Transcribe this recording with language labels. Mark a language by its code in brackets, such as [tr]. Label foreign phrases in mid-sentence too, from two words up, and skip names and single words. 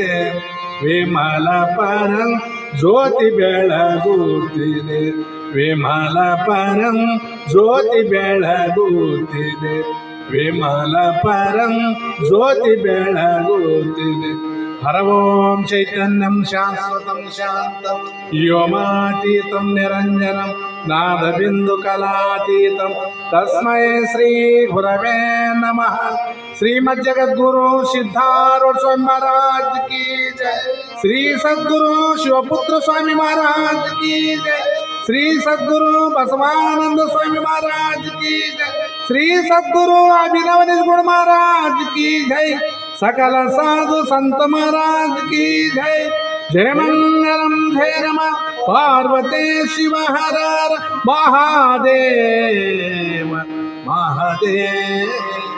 [kn] ವಿಮಲ ಪರಂ ಜ್ಯೋತಿ ಬೆಳಗುತ್ತಿದೆ ವಿಮಲ ಪರಂ ಜ್ಯೋತಿ ಬೆಳಗುತ್ತಿದೆ ವಿಮಲ ಪರಂ ಜ್ಯೋತಿ ಬೆಳಗುತ್ತಿದೆ [sa] ಹರ ಓಂ ಚೈತನ್ಯಂ ಶಾಶ್ವತಂ ಶಾಂತಂ ವ್ಯೋಮಾತೀತಂ ನಿರಂಜನಂ ನಾದಬಿಂದು ಕಲಾತೀತಂ ತಸ್ಮೈ ಶ್ರೀ ಗುರವೇ ನಮಃ ಶ್ರೀಮದ್ ಜಗದ್ಗುರು ಸಿದ್ಧಾರೂಢ ಸ್ವಾಮಿ महाराज [hi] की जय श्री सद्गुरु शिवपुत्र स्वामी महाराज की जय श्री सद्गुरु बसवानंद स्वामी महाराज की जय श्री सद्गुरु अभिनव निर्गुण महाराज की जय सकल साधु संत महाराज की जय जय मंगलम जय नमः पार्वती शिव हर हर महादेव महादेव।